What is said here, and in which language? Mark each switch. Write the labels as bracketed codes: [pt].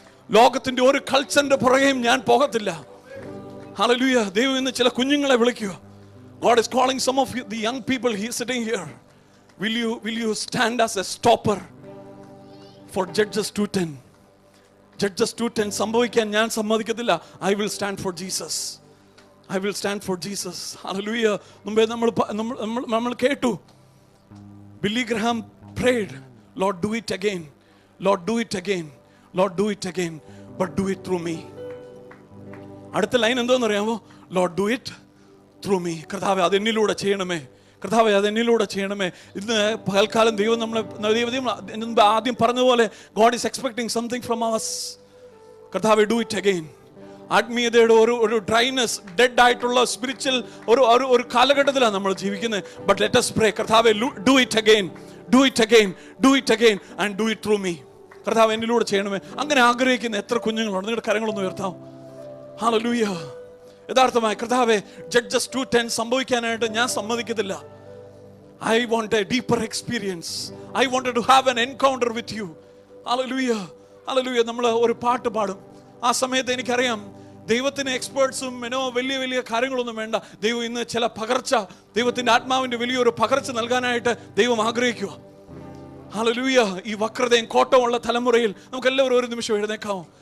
[ml] ലോകത്തിന്റെ ഒരു കൾച്ചറിന്റെ പുറകെയും ഞാൻ പോകത്തില്ല. ഹല്ലേലൂയ. ദൈവം ഇന്ന് ചില കുഞ്ഞുങ്ങളെ വിളിക്കുക. [en] God is calling some of you, the young people here sitting here. Will you stand as a stopper for Judges 2:10? [ml] Judges 2:10 സംഭവിക്കാൻ ഞാൻ സമ്മതിക്കത്തില്ല. [en] I will stand for Jesus. I will stand for Jesus. Hallelujah. [ml] മുമ്പേ നമ്മൾ കേട്ടു, [en] Billy Graham prayed, Lord do it again, Lord do it again, Lord do it again, but do it through me. [ml] അടുത്ത line എന്തോന്ന് അറിയാമോ? [en] Lord do it through me. [ml] കർത്താവേ, അതെന്നിലൂടെ ചെയ്യണമേ. കർത്താവേ, അതെന്നിലൂടെ ചെയ്യണമേ. ഇന്ന് പകൽക്കാലം ദൈവം നമ്മളെ ആദ്യം പറഞ്ഞതുപോലെ [en] God is expecting something from us. കർത്താവേ, do it again. [ml] ആത്മീയതയുടെ ഒരു ഡ്രൈനെസ്, ഡെഡ് ആയിട്ടുള്ള സ്പിരിച്വൽ ഒരു കാലഘട്ടത്തിലാണ് നമ്മൾ ജീവിക്കുന്നത്. [en] But let us pray. കർത്താവേ, do it again, do it again, do it again and do it through me. [ml] കർത്താവ് എന്നിലൂടെ ചെയ്യണമേ. അങ്ങനെ ആഗ്രഹിക്കുന്ന എത്ര കുഞ്ഞുങ്ങളുണ്ട്? നിങ്ങളുടെ കരങ്ങളൊന്ന് ഉയർത്താം. ഹല്ലേലൂയ. യഥാർത്ഥമായി കർത്താവേ, ജഡ്ജസ് 2:10 സംഭവിക്കാനായിട്ട് ഞാൻ സമ്മതിക്കത്തില്ല. [en] I want a deeper experience. I wanted to have an encounter with you. [ml] Hallelujah. Hallelujah. നമ്മൾ ഒരു പാട്ട് പാടും. ആ സമയത്ത് എനിക്കറിയാം ദൈവത്തിന് എക്സ്പേർട്സും വലിയ വലിയ കാര്യങ്ങളൊന്നും വേണ്ട. ദൈവം ഇന്ന് ചില പകർച്ച, ദൈവത്തിന്റെ ആത്മാവിന്റെ വലിയൊരു പകർച്ച നൽകാനായിട്ട് ദൈവം ആഗ്രഹിക്കുക. ഹല്ലേലൂയ. ഈ വക്രതയും കോട്ടമുള്ള തലമുറയിൽ നമുക്ക് എല്ലാവരും ഒരു നിമിഷം എഴുന്നേക്കാമോ?